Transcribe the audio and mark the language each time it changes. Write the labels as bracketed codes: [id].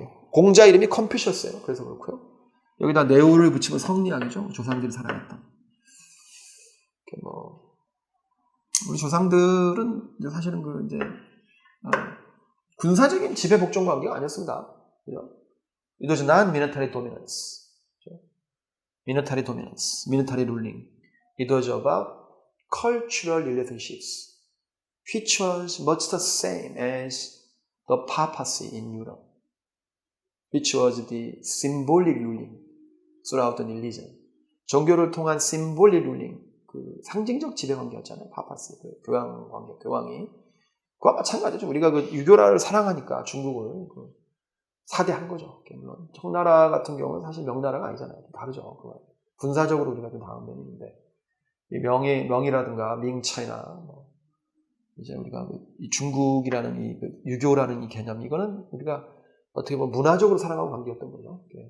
[ko] 공자 이름이 컨퓨셔스예요. 그래서 그렇고요. 여기다 네오를 붙이면 성리학이죠. 조상들이 사랑했던. 우리 조상들은 사실은 군사적인 지배 복종 관계가 아니었습니다. [en] It was not military dominance. military dominance, military ruling. It was about cultural relationships, which was much the same as the papacy in Europe, which was the symbolic ruling throughout the religion. [ko] 종교를 통한 symbolic ruling, 상징적 지배관계였잖아요. 파파시, 교황 관계, 교황이. 그와 마찬가지죠. 우리가 유교라를 사랑하니까 중국을 사대한 거죠. 물론 청나라 같은 경우는 사실 명나라가 아니잖아요. 다르죠. 군사적으로 우리가 좀 다음 면인데 이 명이라든가 밍차이나 이제 우리가 이 중국이라는 이 유교라는 이 개념, 이거는 우리가 어떻게 보면 문화적으로 사랑하고 관계였던 거죠.